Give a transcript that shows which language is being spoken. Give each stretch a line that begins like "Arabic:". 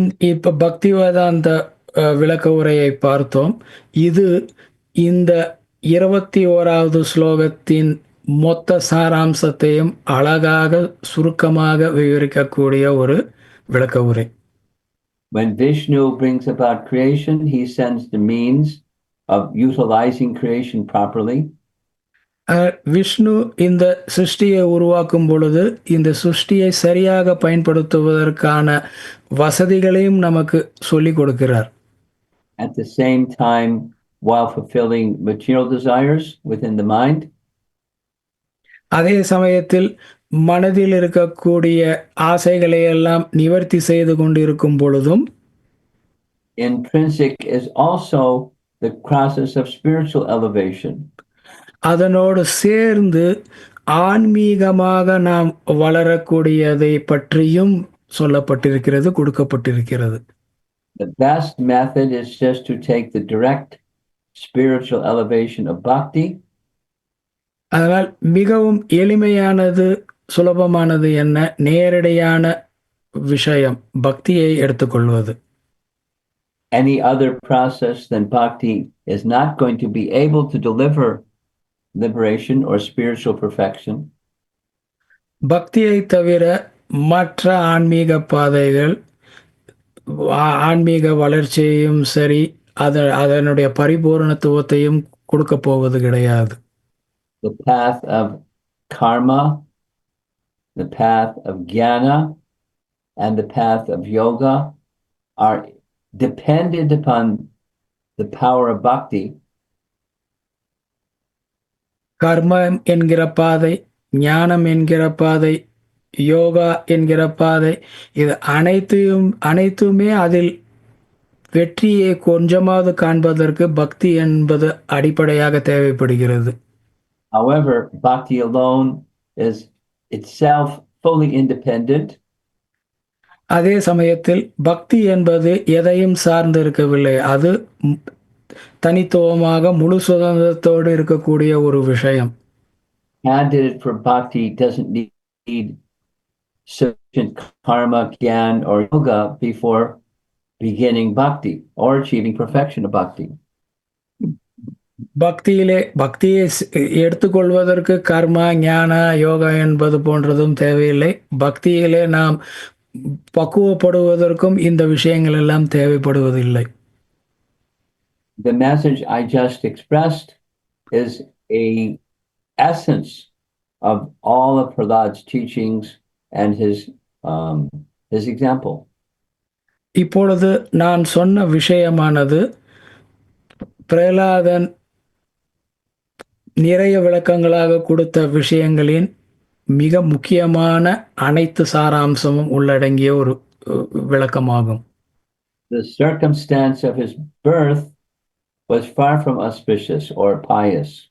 Tamil: இப்ப பக்தி வேதாந்த விளக்க உரையை பார்த்தோம். இது இந்த 21வது ஸ்லோகத்தின் மொத்த சாராம்சத்தையும் அழகாக சுருக்கமாக விவரிக்கக்கூடிய ஒரு விளக்க உரை.
English: When Vishnu brings about creation, he sends the means of utilizing creation properly.
Tamil: Vishnu இந்த சிருஷ்டியை உருவாக்கும் பொழுது இந்த சிருஷ்டியை சரியாக பயன்படுத்துவதற்கான வசதிகளையும் நமக்கு சொல்லிக் கொடுக்கிறார்.
English: At the same time, while fulfilling material desires within the mind.
Tamil: அதே சமயத்தில் மனதில் இருக்கக்கூடிய ஆசைகளை எல்லாம் நிவர்த்தி செய்து கொண்டிருக்கும் பொழுதும்
English: intrinsic is also the process of spiritual elevation.
Tamil: அதனோடு சேர்ந்து ஆன்மீகமாக நாம் வளரக்கூடியதை பற்றியும் சொல்லப்பட்டிருக்கிறது, கொடுக்கப்பட்டிருக்கிறது.
English: The best method is just to take the direct spiritual elevation of bhakti.
Tamil: அதனால் மிகவும் எளிமையானது, சுலபமானது என்ன? நேரடியான விஷயம் பக்தியை எடுத்துக்கொள்வது.
English: Any other process than bhakti is not going to be able to deliver liberation or spiritual perfection.
Tamil: பக்தியை தவிர மற்ற ஆன்மீக பாதைகள் ஆன்மீக வளர்ச்சியையும் சரி அதனுடைய பரிபூரணத்துவத்தையும் கொடுக்க போவது கிடையாது.
English: The path of karma, the path of jnana, and the path of yoga are dependent upon the power of bhakti.
Tamil: கர்மம் என்கிற பாதை, ஞானம் என்கிற பாதை, யோகா என்கிற பாதை, இது அனைத்துமே அதில் வெற்றியை கொஞ்சமாவது காண்பதற்கு பக்தி என்பது அடிப்படையாக தேவைப்படுகிறது.
English: However, bhakti alone is itself fully independent.
Tamil: அதே சமயத்தில் பக்தி என்பது எதையும் சார்ந்து இருக்கவில்லை. அது தனித்துவமாக முழு சுதந்திரத்தோடு இருக்கக்கூடிய ஒரு விஷயம்.
English: Candidate for bhakti doesn't need sufficient karma, jnana, or yoga before beginning bhakti or achieving perfection of bhakti.
Tamil: பக்தியை எடுத்துக்கொள்வதற்கு கர்மா, ஞான, யோகா என்பது போன்றதும் தேவையில்லை. பக்தியிலே நாம் பக்குவப்படுவதற்கும் இந்த விஷயங்கள் எல்லாம் தேவைப்படுவதில்லை.
English: The message I just expressed is a essence of all of Prahlad's teachings and his example.
Tamil: இப்பொழுது நான் சொன்ன விஷயமானது பிரகலாதன் நிறைய விளக்கங்களாக கொடுத்த விஷயங்களின் மிக முக்கியமான அனைத்து சாராம்சமும் உள்ளடங்கிய ஒரு விளக்கமாகும்.
English: The circumstance of his birth was far from auspicious or pious.